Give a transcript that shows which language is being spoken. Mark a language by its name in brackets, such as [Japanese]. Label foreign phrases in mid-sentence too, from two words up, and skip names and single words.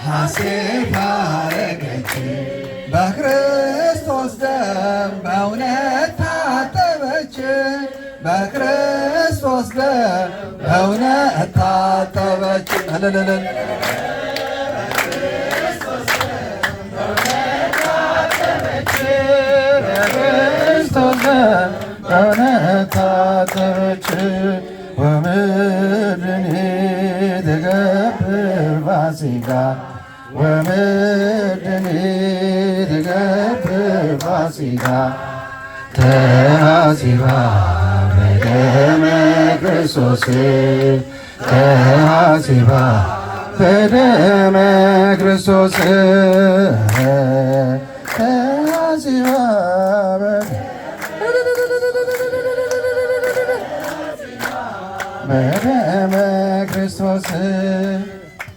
[Amharic] ፋሲካ አረገች በክርስቶስ ደም በእውነት ታጠበች በክርስቶስ ደም በእውነት ታጠበች። በእውነት ታጠበች ወምድኒ [Geez] ትገብር ፋሲካ ወምድኒ ትገብር ፋሲካ ተሐሲባ በደመ ክርስቶስ ተሐሲባ በደመ ክርስቶስ ተሐሲባ በደመ ክርስቶስ